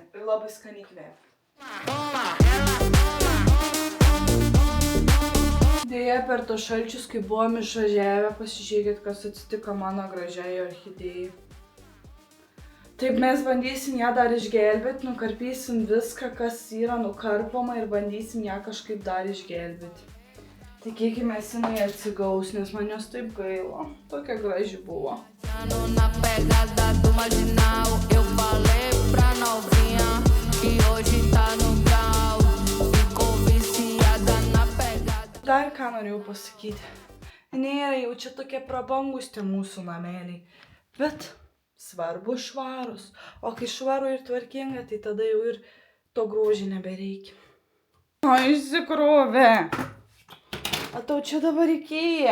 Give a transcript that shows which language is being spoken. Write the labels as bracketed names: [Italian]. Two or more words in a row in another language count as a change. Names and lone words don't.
[Lithuanian] Ir labai skaniai kvepia. Deja, per tos šalčius, kai buvom išvažiavę, pasižiūrėkit, kas atsitiko mano gražiai orchidėjai. Taip, mes bandysim ją dar išgelbėti, nukarpysim viską, kas yra nukarpoma ir bandysim ją kažkaip dar išgelbėti. Tikėkime, jinai atsigaus, nes man jos taip gaila. Tokia graži buvo. [Portuguese] Na pegada do marginal, eu falei pra novinha que hoje tá no grau, ficou viciada na pegada. [Lithuanian] Dar ką norėjau pasakyti. Nėra jau čia tokie prabangus tie mūsų nameliai, bet svarbu švarus. O kai švaru ir tvarkinga, tai tada jau ir to grožį nebereikia. O įsikrovė. O tau čia dabar reikėjo.